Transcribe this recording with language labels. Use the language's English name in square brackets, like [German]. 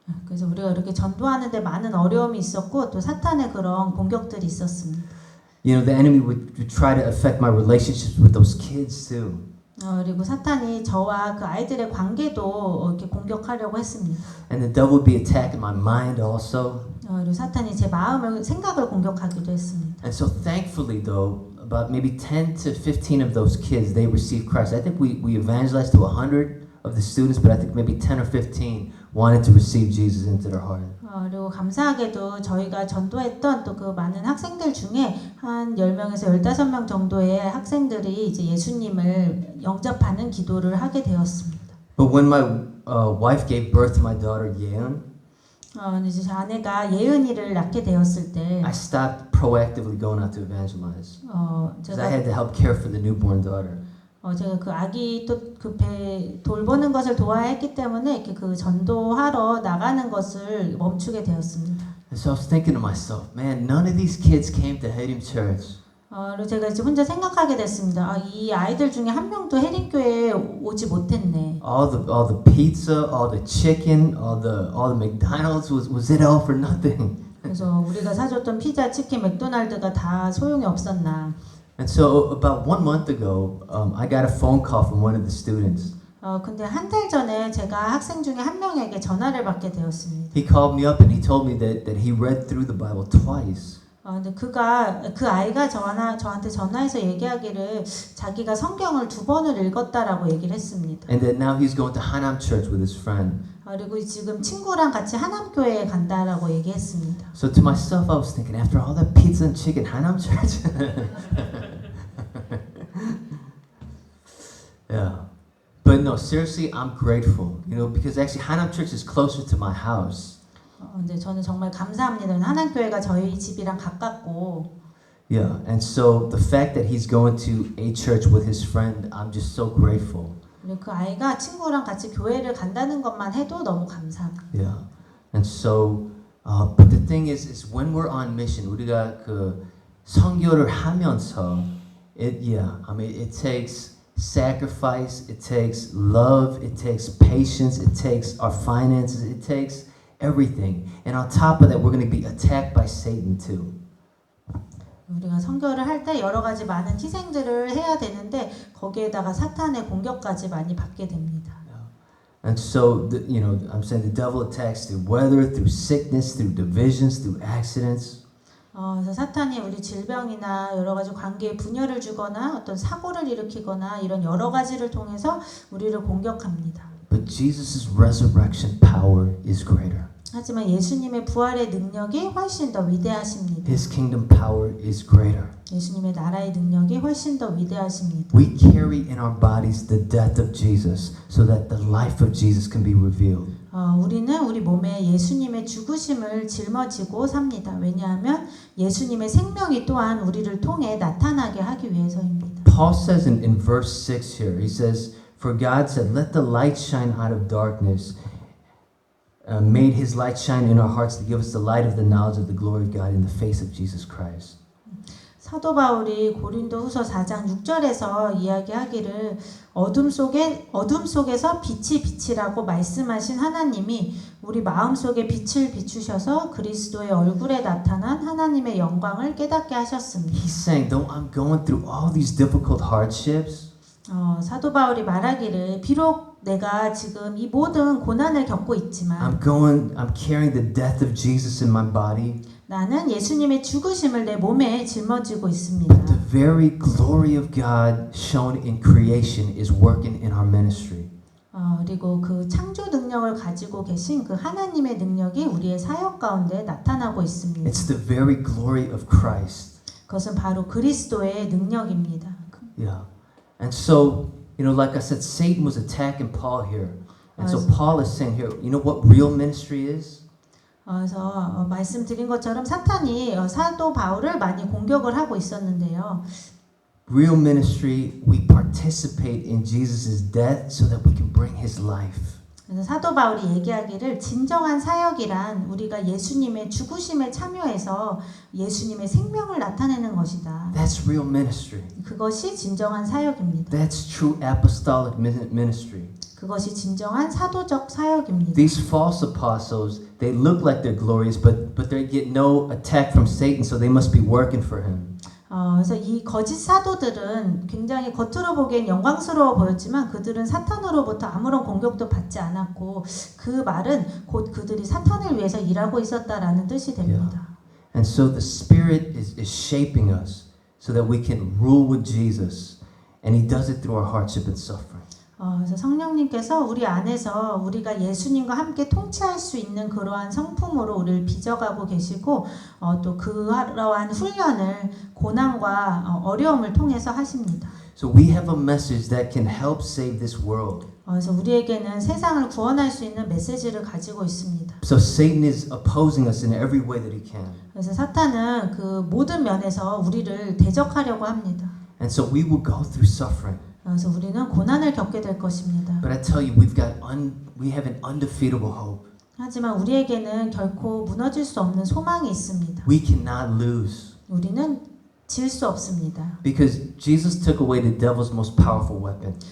[Korean] 그래서 우리가 이렇게 전도하는데 많은 어려움이 있었고 또 사탄의 그런 공격들이 있었습니다. [English] The enemy would try to affect my relationships with those kids too. [Korean] 그리고 사탄이 저와 그 아이들의 관계도 이렇게 공격하려고 했습니다. [English] And the devil would be attacking my mind also. [Korean] 그리고 사탄이 제 마음을 생각을 공격하기도 했습니다. [English] And so thankfully though, about maybe 10 to 15 of those kids, they received Christ. I think we evangelized to 100 of the students, but I think maybe 10 or 15 wanted to receive Jesus into their heart. [Korean] 그리고 감사하게도 저희가 전도했던 또 그 많은 학생들 중에 한 10명에서 15명 정도의 학생들이 이제 예수님을 영접하는 기도를 하게 되었습니다. [English] But when my wife gave birth to my daughter Yeon, [Korean] 이제 제 아내가 예은이를 낳게 되었을 때 [English] I stopped proactively going out to evangelize because I had to help care for the newborn daughter. [Korean] 제가 그 아기 또 그 배 돌보는 것을 도와야 했기 때문에 이렇게 그 전도하러 나가는 것을 멈추게 되었습니다. [English] And so I was thinking to myself, man, none of these kids came to Hadim Church. [Korean] 그리고 제가 이제 혼자 생각하게 됐습니다. 이 아이들 중에 한 명도 해림교회에 오지 못했네. [English] All the pizza, all the chicken, all the McDonald's was it all for nothing? [Korean] 그래서 우리가 사줬던 피자, 치킨, 맥도날드가 다 소용이 없었나. [English] And so about 1 month ago, I got a phone call from one of the students. [Korean] 근데 한 달 전에 제가 학생 중에 한 명에게 전화를 받게 되었습니다. [English] He called me up and he told me that he read through the Bible twice. [Korean] 근데 그 아이가 저한테 전화해서 얘기하기를 자기가 성경을 2번을 읽었다라고 얘기를 했습니다. [English] And that now he's going to Hanam Church with his friend. [Korean] 그리고 지금 친구랑 같이 하남교회에 간다라고 얘기했습니다. [English] So to myself, I was thinking, after all that pizza and chicken, Hanam Church? Yeah. But no, seriously, I'm grateful, because actually Hanam Church is closer to my house. [Korean] 근데 저는 정말 감사합니다. 하남교회가 저희 집이랑 가깝고. [English] Yeah, and so the fact that he's going to a church with his friend, I'm just so grateful. [Korean] 그리고 그 아이가 친구랑 같이 교회를 간다는 것만 해도 너무 감사합니다. [English] Yeah, and so, but the thing is when we're on mission, [Korean] 우리가 그 선교를 하면서, [English] it takes sacrifice, it takes love, it takes patience, it takes our finances, it takes everything. And on top of that, we're going to be attacked by Satan too. [Korean] 우리가 선교를 할 때 여러 가지 많은 희생들을 해야 되는데 거기에다가 사탄의 공격까지 많이 받게 됩니다. [English] And so, I'm saying the devil attacks through weather, through sickness, through divisions, through accidents. [Korean] 그래서 사탄이 우리 질병이나 여러 가지 관계에 분열을 주거나 어떤 사고를 일으키거나 이런 여러 가지를 통해서 우리를 공격합니다. [English] But Jesus' resurrection power is greater. [Korean] 하지만 예수님의 부활의 능력이 훨씬 더 위대하십니다. [English] His kingdom power is greater. [Korean] 예수님의 나라의 능력이 훨씬 더 위대하십니다. [English] We carry in our bodies the death of Jesus so that the life of Jesus can be revealed. [Korean] 우리는 우리 몸에 예수님의 죽으심을 짊어지고 삽니다. 왜냐하면 예수님의 생명이 또한 우리를 통해 나타나게 하기 위해서입니다. [English] Paul says in verse 6 here, he says, For God said, let the light shine out of darkness, made his light shine in our hearts to give us the light of the knowledge of the glory of God in the face of Jesus Christ. [Korean] 사도 바울이 고린도후서 4장 6절에서 이야기하기를 어둠 속에서 빛이 빛이라고 말씀하신 하나님이 우리 마음속에 빛을 비추셔서 그리스도의 얼굴에 나타난 하나님의 영광을 깨닫게 하셨습니다. [English] He's saying, though I'm going through all these difficult hardships, [Korean] 사도 바울이 말하기를 비록 내가 지금 이 모든 고난을 겪고 있지만 [English] I'm carrying the death of Jesus in my body. [Korean] 나는 예수님의 죽으심을 내 몸에 짊어지고 있습니다. [English] But the very glory of God shown in creation is working in our ministry. [Korean] 그리고 그 창조 능력을 가지고 계신 그 하나님의 능력이 우리의 사역 가운데 나타나고 있습니다. [English] It's the very glory of Christ. [Korean] 그것은 바로 그리스도의 능력입니다. [English] Yeah. And so, like I said, Satan was attacking Paul here. And so Paul is saying here, you know what real ministry is? [Korean] 그래서 말씀드린 것처럼 사탄이 사도 바울을 많이 공격을 하고 있었는데요. [English] Real ministry, we participate in Jesus' death so that we can bring his life. [Korean] 그래서 사도 바울이 얘기하기를 진정한 사역이란 우리가 예수님의 죽으심에 참여해서 예수님의 생명을 나타내는 것이다. [English] That's real ministry. [Korean] 그것이 진정한 사역입니다. [English] That's true apostolic ministry. [Korean] 그것이 진정한 사도적 사역입니다. [English] These false apostles, they look like they're glorious, but they get no attack from Satan, so they must be working for him. [Korean] 그래서 이 거짓 사도들은 굉장히 겉으로 보기엔 영광스러워 보였지만 그들은 사탄으로부터 아무런 공격도 받지 않았고 그 말은 곧 그들이 사탄을 위해서 일하고 있었다라는 뜻이 됩니다. [English] And so the Spirit is shaping us so that we can rule with Jesus, and He does it through our hardship and suffering. [Korean] 그래서 성령님께서 우리 안에서 우리가 예수님과 함께 통치할 수 있는 그러한 성품으로 우리를 빚어가고 계시고 또 그러한 훈련을 고난과 어려움을 통해서 하십니다. [English] So we have a message that can help save this world. [Korean] 그래서 우리에게는 세상을 구원할 수 있는 메시지를 가지고 있습니다. [English] So Satan is opposing us in every way that he can. [Korean] 그래서 사탄은 그 모든 면에서 우리를 대적하려고 합니다. [English] And so we will go through suffering. [Korean] 그래서 우리는 고난을 겪게 될 것입니다. [English] But I tell you, we have an undefeatable hope. [Korean] 하지만 우리에게는 결코 무너질 수 없는 소망이 있습니다. [English] We cannot lose. [Korean] 우리는 질 수 없습니다. [English] Because Jesus took away the devil's most powerful weapon.